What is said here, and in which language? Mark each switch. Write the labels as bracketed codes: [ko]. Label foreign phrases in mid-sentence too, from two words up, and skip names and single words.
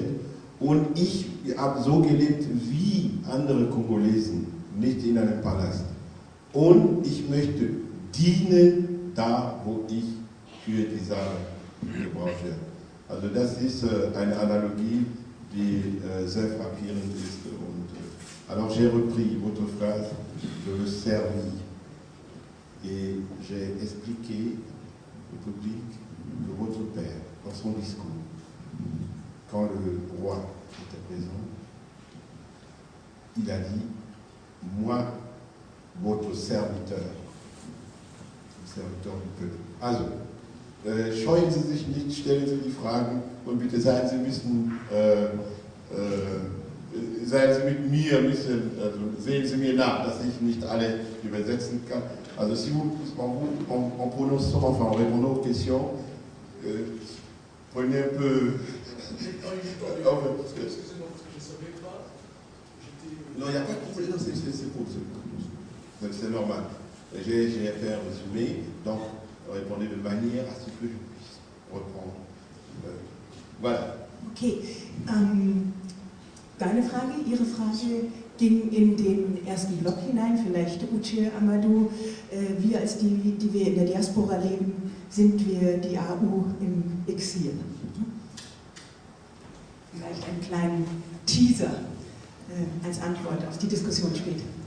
[de] Und ich habe so gelebt wie andere Kongolesen, nicht in einem Palast. Und ich möchte dienen da, wo ich für die Sache gebraucht werde. Also das ist eine Analogie, die sehr frappierend ist. Und, [fr] alors j'ai repris votre phrase, je veux servir. Et j'ai expliqué au public que votre père, dans son discours, quand le roi était présent, il a dit, moi, votre serviteur du Peuple. [de] Also, scheuen Sie sich nicht, stellen Sie die Fragen und bitte seien Sie mit mir ein bisschen, also sehen Sie mir nach, dass ich nicht alle übersetzen kann. [fr] Also si vous, en prononçant, enfin en répondant aux questions, prenez un peu... Non, il n'y a pas de problème, c'est normal. J'ai fait un résumé, donc répondez de manière à ce que je puisse reprendre. Voilà. Okay. [de] Deine Frage, Ihre Frage ging in den ersten Block hinein, vielleicht Uche Amadou. Wir als die wir in der Diaspora leben, sind wir die AU im Exil. Vielleicht einen kleinen Teaser als Antwort auf die Diskussion später.